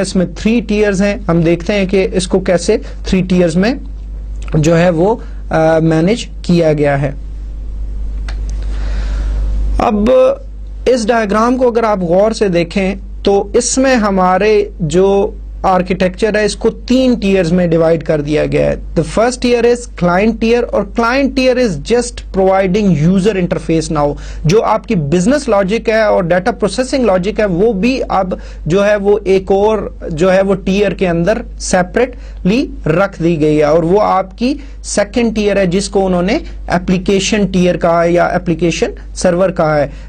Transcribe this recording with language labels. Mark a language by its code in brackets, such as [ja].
[ur] اس میں 3 ٹیئرز ہیں, ہم دیکھتے ہیں کہ اس کو کیسے 3 ٹیئرز میں جو ہے وہ مینج کیا گیا ہے. اب اس ڈائیگرام کو اگر آپ غور سے دیکھیں تو اس میں ہمارے جو آرکیٹیکچر ہے اس کو 3 ٹیئرز میں ڈیوائڈ کر دیا گیا ہے. [en] The first tier is client tier, اور client tier is just providing user interface now. [ur] جو آپ کی بزنس لاجک ہے اور ڈیٹا پروسیسنگ لاجک ہے وہ بھی اب جو ہے وہ ایک اور جو ہے وہ ٹیئر کے اندر سیپریٹلی رکھ دی گئی ہے, اور وہ آپ کی سیکنڈ ٹیئر ہے جس کو انہوں نے اپلیکیشن ٹیئر کہا ہے یا اپلیکیشن سرور کہا ہے.